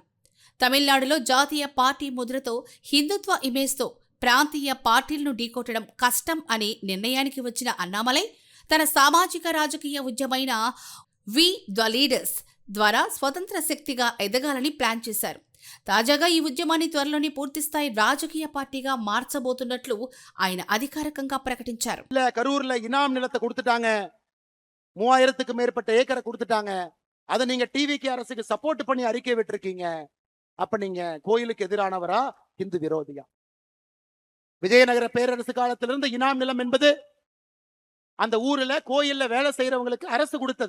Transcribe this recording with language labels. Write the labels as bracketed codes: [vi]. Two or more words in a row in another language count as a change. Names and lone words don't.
[te] తమిళనాడులో జాతీయ పార్టీ ముద్రతో హిందుత్వ ఇమేజ్తో ప్రాంతీయ పార్టీలను ఢీకొట్టడం కష్టం అనే నిర్ణయానికి వచ్చిన అన్నామలై తన సామాజిక రాజకీయ ఉద్యమైన వి ద లీడర్స్ ద్వారా స్వతంత్ర శక్తిగా ఎదగాలని ప్లాన్ చేశారు. తాజాగా ఈ ఉద్యమాన్ని త్వరలోనే పూర్తిస్థాయి రాజకీయ పార్టీగా మార్చబోతున్నట్లు ఆయన అధికారికంగా ప్రకటించారు. [ta] இல்ல கரூர்ல இனாம் நிலத்தை கொடுத்துட்டாங்க, 3000க்கு மேற்பட்ட ஏக்கரை கொடுத்துட்டாங்க. அதை நீங்க டிவிகே அரசுக்கு சப்போர்ட் பண்ணி அறிக்கை விட்டுருக்கீங்க. அப்ப நீங்க கோயிலுக்கு எதிரானவரா, இந்து விரோதியா? விஜயநகர பேரரசு காலத்திலிருந்து இனாம் நிலம் என்பது அந்த ஊர்ல கோயில்ல வேலை செய்யறவங்களுக்கு அரசு கொடுத்தது.